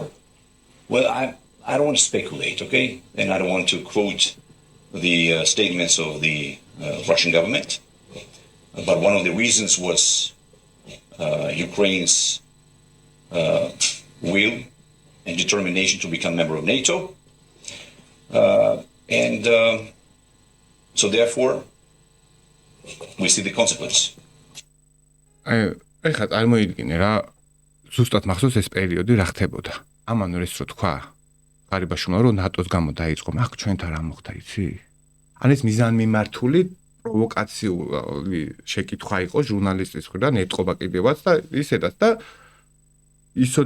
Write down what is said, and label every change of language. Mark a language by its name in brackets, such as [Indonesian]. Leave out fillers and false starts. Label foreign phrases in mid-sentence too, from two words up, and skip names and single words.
[English] Well, I don't want to speculate, okay? And I don't want to quote the statements of the Russian government, but one of the reasons was Ukraine's will and determination to become a member of NATO, and so therefore we see the consequence. [Georgian] ეხლა წარმოიდგინე რა ზუსტად მახსოვს ეს პერიოდი რა ხდებოდა ამან ეს რო თქვა ღარიბაშვილმა რომ ნატოს გამო დაიწყო მაგ ჩვენთან რა მოხდა იცი ან ეს მიზანმიმართული პროვოკაციული შეკითხვა იყო ჟურნალისტის მხრიდან ეტყობა კიდევაც და ისედაც და ისოდენ